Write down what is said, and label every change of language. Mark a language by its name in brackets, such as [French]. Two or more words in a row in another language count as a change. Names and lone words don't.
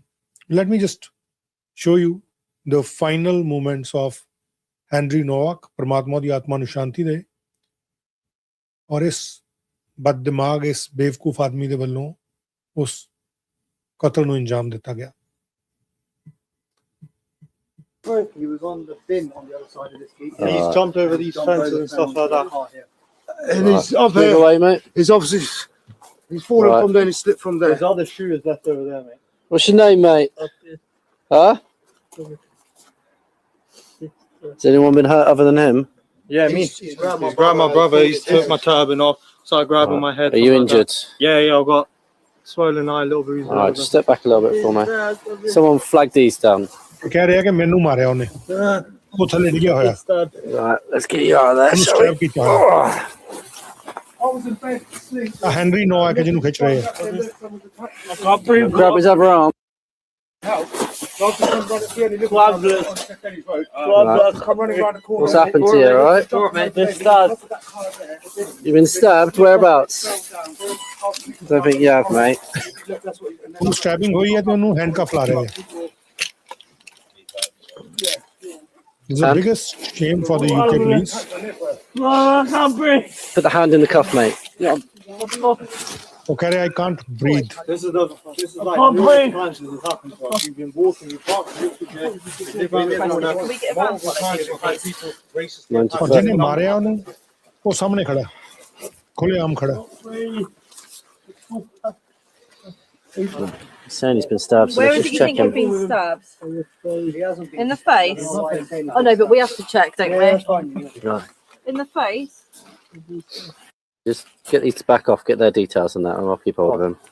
[English] Let me just show you the final moments of Henry Nowak. [Punjabi] ਪਰਮਾਤਮਾ ਦੀ ਆਤਮਾ ਨੂੰ ਸ਼ਾਂਤੀ ਦੇ, ਔਰ ਇਸ ਬਦਦਿਮਾਗ, ਇਸ ਬੇਵਕੂਫ ਆਦਮੀ ਦੇ ਵੱਲੋਂ ਉਸ ਕਤਲ ਨੂੰ ਅੰਜਾਮ ਦਿੱਤਾ ਗਿਆ. [English] He was on the bin on the other side of this gate. He's jumped over these fences and stuff like that. And he's up here. Away, mate. He's obviously he's fallen from there and he's slipped from there. There's other shooters left over there, mate. What's your name, mate? Huh? Has anyone been hurt other than him? Yeah, me. He's grabbed my brother. He's took my turban off. started grabbing my head. Are you something like injured? that. Yeah, I've got swollen eye, a little bruise. All right, just step back a little bit for me. Someone flag these down. [Punjabi] ਕਹਿ ਰਿਹਾ ਕਿ ਮੈਨੂੰ ਮਾਰਿਆ ਉਹਨੇ ਉਹ ਥੱਲੇ ਡਿੱਗਿਆ ਹੋਇਆ [English] Right, let's get you out of there, [Punjabi] ਉਹਨੂੰ [English] shall we? [Punjabi] ਸਟੈਬ ਕੀਤਾ ਹੋਇਆ ਆ ਹੈਨਰੀ ਨੋਵਾਕ ਹੈ ਜਿਹਨੂੰ ਖਿੱਚ ਰਹੇ ਆ [English] Grab his other arm. What's happened to you, right? You've been stabbed? Whereabouts? Don't think you have, mate. [Punjabi] ਉਹਨੂੰ ਸਟੈਬਿੰਗ ਹੋਈ ਹੈ ਤੇ ਉਹਨੂੰ ਹੈਂਡਕਫ ਲਾ ਰਹੇ ਆ [English] It's the biggest shame for the UK police. Put the hand in the cuff, mate. Okay, I can't breathe. This is like multiple times this has happened to us. You've been walking, you can't [Hindi] और जिन्हें मारे उन्हें वो सामने खड़ा खुलेआम खड़ा [English] Saying he's been stabbed, so Where let's is it just you check think you've him. been stabbed? In the face? Oh no, but we have to check, don't we? Right. In the face? Just get these back off, get their details on that, and I'll keep hold of them.